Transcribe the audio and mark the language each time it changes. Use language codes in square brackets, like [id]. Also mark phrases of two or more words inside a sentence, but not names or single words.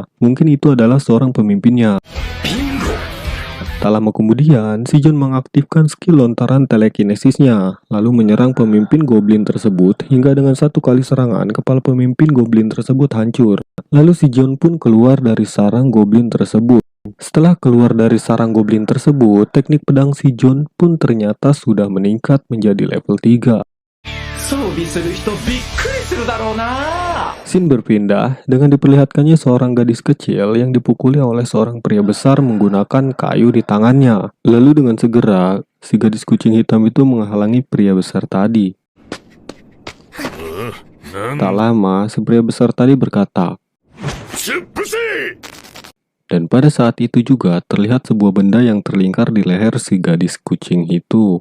[id] Mungkin itu adalah seorang pemimpinnya. Tak lama kemudian, si John mengaktifkan skill lontaran telekinesisnya, lalu menyerang pemimpin goblin tersebut hingga dengan satu kali serangan kepala pemimpin goblin tersebut hancur. Lalu si John pun keluar dari sarang goblin tersebut. Setelah keluar dari sarang goblin tersebut, teknik pedang si John pun ternyata sudah meningkat menjadi level 3. [ja] 装備する人びっくりするだろうな [id] Scene berpindah dengan diperlihatkannya seorang gadis kecil yang dipukuli oleh seorang pria besar menggunakan kayu di tangannya. Lalu dengan segera, si gadis kucing hitam itu menghalangi pria besar tadi. Tak lama, si pria besar tadi berkata, dan pada saat itu juga terlihat sebuah benda yang terlingkar di leher si gadis kucing itu.